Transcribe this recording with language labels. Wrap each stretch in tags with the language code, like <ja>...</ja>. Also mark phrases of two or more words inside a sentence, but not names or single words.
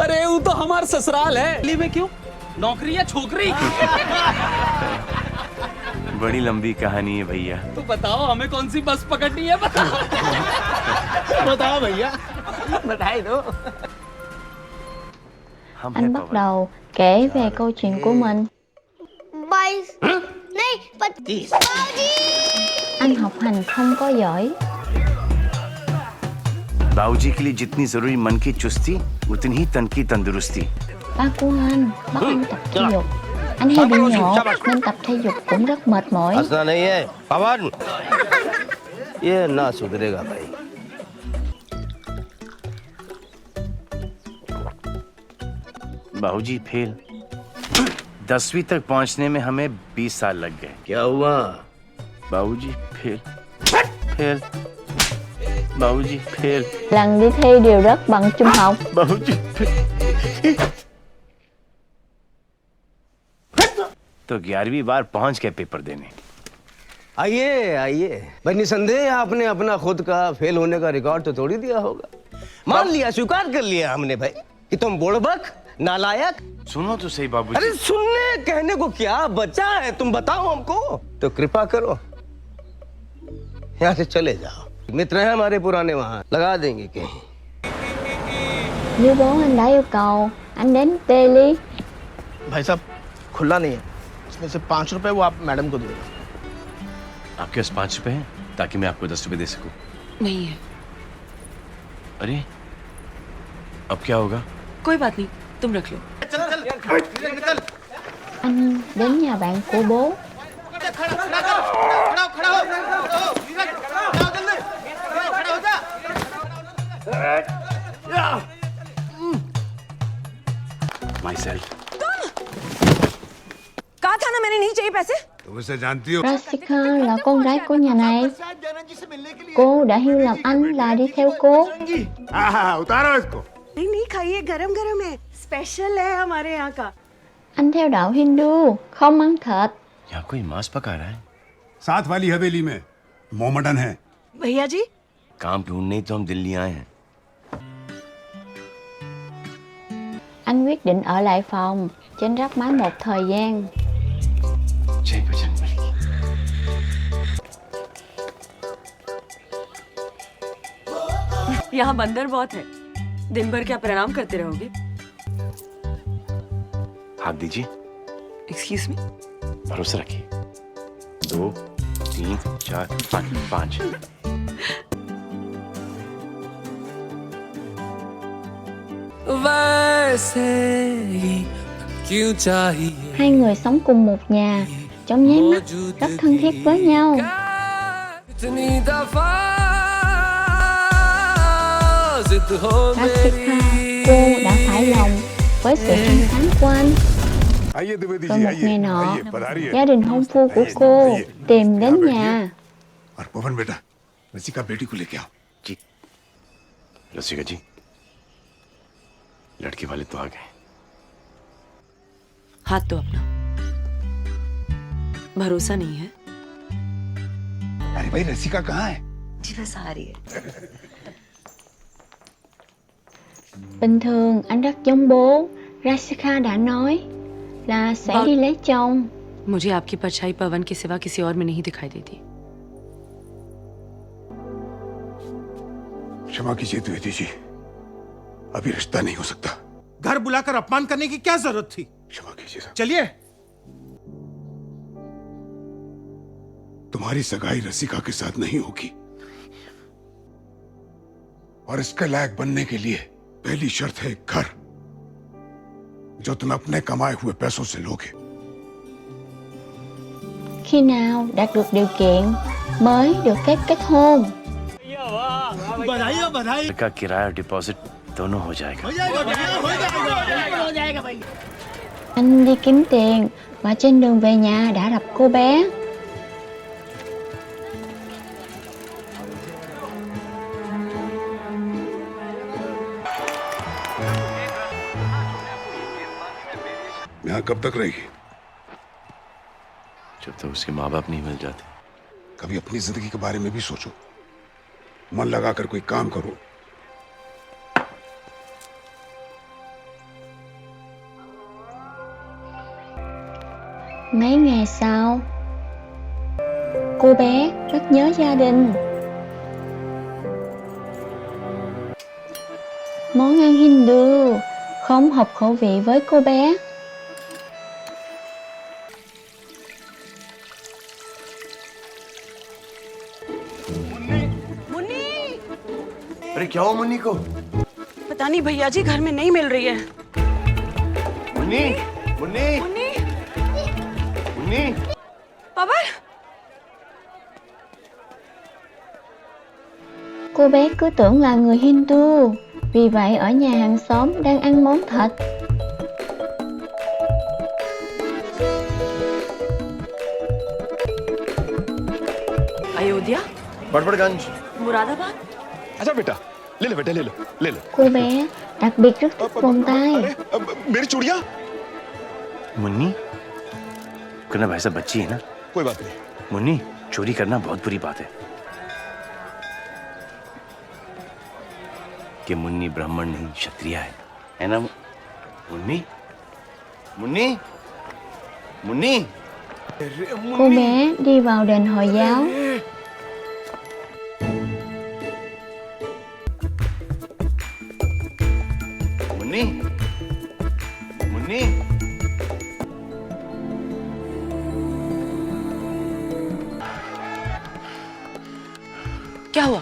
<hi>अरे वो तो हमारा ससुराल है। दिल्ली में क्यों? नौकरी या छोकरी? बड़ी लंबी कहानी है भैया। तो बताओ हमें कौन सी बस पकड़नी है, बताओ। बताओ भैया। बधाई दो। हम</hi> <vi>Anh</vi> <hi>हैं</hi> <vi>bắt</vi> <hi>पवन।</hi> <vi>đầu kể về câu chuyện của mình.</vi> <hi>22 नहीं 25।</hi> <vi>Anh học hành không có giỏi,</vi> <hi>बाबूजी के लिए जितनी जरूरी मन की चुस्ती उतनी ही तन की तंदुरुस्ती।</hi> <vi>ba của anh bắt anh tập thể dục. Anh hay bị nhột nên tập thể dục cũng rất mệt mỏi.</vi> <hi>हंसना नहीं है पवन, ये ना सुधरेगा भाई। बाबूजी फेल। 10वीं तक पहुंचने में हमें 20 साल लग गए। क्या हुआ? बाबूजी फेल। फेल। बाबूजी फेल।</hi> <vi>Lần đi thi đều rớt bằng trung học.</vi> <hi>बाबूजी फेल। तो 11वीं बार पहुंच गए पेपर देने। आइए आइए भाई, निसंदेह आपने अपना खुद का फेल होने का रिकॉर्ड तो तोड़ ही दिया होगा। मान लिया, स्वीकार कर लिया हमने भाई कि तुम बुड़बक, नालायक। सुनो तो सही बाबूजी। अरे सुनने कहने को क्या बचा है, तुम बताओ हमको। तो कृपा करो यहाँ से चले जाओ, मित्र हैं हमारे पुराने, वहां लगा देंगे कहीं।</hi> <vi>Như bố anh đã yêu cầu, anh đến Delhi.</vi> <hi>भाई साहब खुला नहीं है, इसमें से 5 रुपए वो आप मैडम को दे दो। आपके पास 5 रुपए हैं ताकि मैं आपको 10 रुपए दे सकूं? नहीं है। अरे अब क्या होगा? कोई बात नहीं, तुम रख लो।</hi> <vi>Anh đến nhà bạn của bố.</vi> <hi>Myself. कहा था ना मैंने नहीं चाहिए पैसे। तुम उसे जानती हो?</hi> <vi>Rasika là con gái của nhà này. Cô đã hiểu lầm anh là đi theo cô.</vi> <hi>हाँ हाँ उतारो इसको। नहीं नहीं खाइए, गरम गरम है, स्पेशल है हमारे यहाँ का।</hi> <vi>Anh theo đạo Hindu, không ăn thịt.</vi> <hi>यहाँ कोई मांस पका रहा है। साथ वाली हवेली में मोमडन है। भैया जी काम ढूंढने ही तो हम दिल्ली आए हैं।</hi> <vi>Anh quyết định ở lại phòng trên gác mái một thời gian.</vi> <hi>जय बजरंगबली। यहाँ बंदर बहुत है, दिन भर क्या प्रणाम करते रहोगे? हाथ दीजिए।</hi> <en>excuse me.</en> <hi>भरोसा रखिए। 2 3 4 5।</hi> <vi>Hai người sống cùng một nhà, trong nháy mắt rất thân thiết với nhau. Rasika, cô đã phải lòng với sự trong sáng của anh. Rồi một ngày nọ, gia đình hôn phu của cô tìm đến nhà.</vi> <hi>और पवन बेटा, रसिका बेटी को लेके आओ। जी रसिका जी, लड़के वाले तो आ गए। हाथ तो अपना, भरोसा नहीं है। अरे भाई रसिका कहाँ है? जी बस आ रही है।</hi> <vi>Bình thường anh rất giống bố. Rasika đã nói là sẽ đi lấy chồng.</vi> <hi>मुझे आपकी परछाई पवन के सिवा किसी और में नहीं दिखाई देती। क्षमा कीजिए द्विवेदी जी, अभी रिश्ता नहीं हो सकता। घर बुलाकर अपमान करने की क्या जरूरत थी? क्षमा कीजिए साहब। चलिए। तुम्हारी सगाई रसिका के साथ नहीं होगी, और इसके लायक बनने के लिए पहली शर्त है एक घर, जो तुम अपने कमाए हुए पैसों से लोगे।</hi> <vi>Khi nào đạt được điều kiện mới được phép kết hôn.</vi> <hi>का किराया डिपॉजिट दोनों हो जाएगा।</hi> <vi>Anh đi kiếm tiền và trên đường về nhà đã gặp cô bé.</vi> <hi>यहाँ कब तक रहेगी? जब तक उसके माँ बाप नहीं मिल जाते। कभी अपनी जिंदगी के बारे में भी सोचो, मन लगाकर कोई काम करो।</hi> <vi>Mấy ngày sau, cô bé rất nhớ gia đình. Món ăn Hindu không hợp khẩu vị với cô bé.</vi> <hi>अरे क्या हो मुन्नी को? पता नहीं भैया जी, घर में नहीं मिल रही है। मुन्नी, मुन्नी, मुन्नी, मुन्नी। पवन।</hi> <vi>Cô bé cứ tưởng là người Hindu, vì vậy ở nhà hàng xóm đang ăn món thịt.</vi> <hi>अयोध्या, बड़बड़गंज। मुरादाबाद। अच्छा बेटा, ले लो बेटा, ले लो, ले लो।</hi> <vi>Cô bé đặc biệt rất thích vòng tay.</vi> <hi>मेरी चूड़िया? मुन्नी, करना भाई साहब बच्ची है ना? कोई बात नहीं। मुन्नी, चोरी करना बहुत बुरी बात है। कि मुन्नी ब्राह्मण नहीं क्षत्रिय है ना मुन्नी? मुन्नी, मुन्नी।</hi> <vi>Cô bé đi vào đền Hồi giáo.</vi> <hi>मुन्नी, मुन्नी। क्या हुआ?</hi>